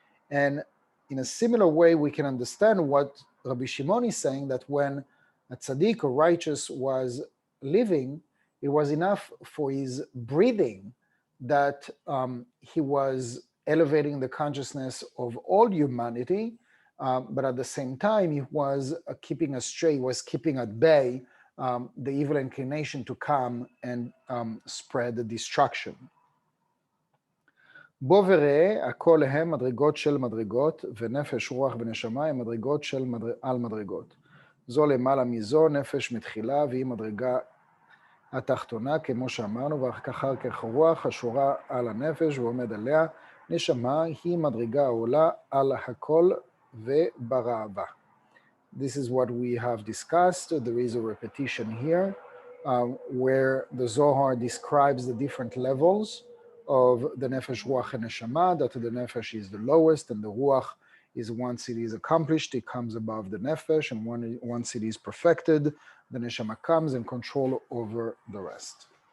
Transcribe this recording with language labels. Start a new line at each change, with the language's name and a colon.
English: And in a similar way, we can understand what Rabbi Shimon is saying, that when a tzaddik or righteous was living, it was enough for his breathing that he was elevating the consciousness of all humanity, but at the same time, he was keeping astray, he was keeping at bay the evil inclination to come and spread the destruction.
Hebrew: בוא וראה, הכל הם מדרגות של מדרגות, ונפש, רוח ונשמה הם מדרגות של על מדרגות. זו למעלה מזו, נפש מתחילה, והיא מדרגה התחתונה, כמו שאמרנו, ואחר כך רוח השורה על הנפש ועומד עליה. נשמה היא מדרגה העולה על הכל וברעבה.
English: This is what we have discussed. There is a repetition here where the Zohar describes the different levels of the nefesh, ruach, and neshama, that the nefesh is the lowest, and the ruach is, once it is accomplished, it comes above the nefesh, and once it is perfected, the neshama comes and control over the rest.